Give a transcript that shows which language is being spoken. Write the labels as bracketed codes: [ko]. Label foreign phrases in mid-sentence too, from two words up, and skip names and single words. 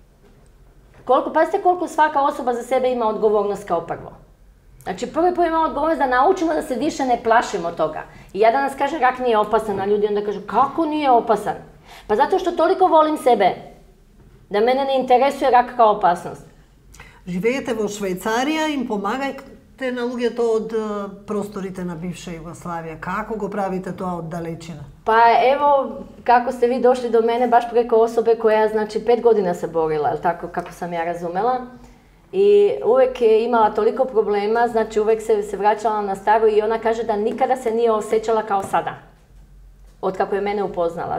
[sr] Pazite koliko svaka osoba za sebe ima odgovornost kao prvo. Znači, prvo imamo odgovornost da naučimo da se više ne plašimo toga. I ja danas kažem, rak nije opasan, a ljudi onda kažu, kako nije opasan? Pa zato što toliko volim sebe, da mene ne interesuje rak kao opasnost. [mk] Живеете во Швајцарија, им помагајте на луѓето од просторите на бивша Југославија. Како го правите тоа од далечина? [sr] Pa evo, kako ste vi došli do mene, baš preko osobe koja, znači, 5 godina se borila, je tako, kako sam ja razumela. I uvek je imala toliko problema, znači uvek se vraćala na staro i ona kaže da nikada se nije osjećala kao sada. Od kako je mene upoznala.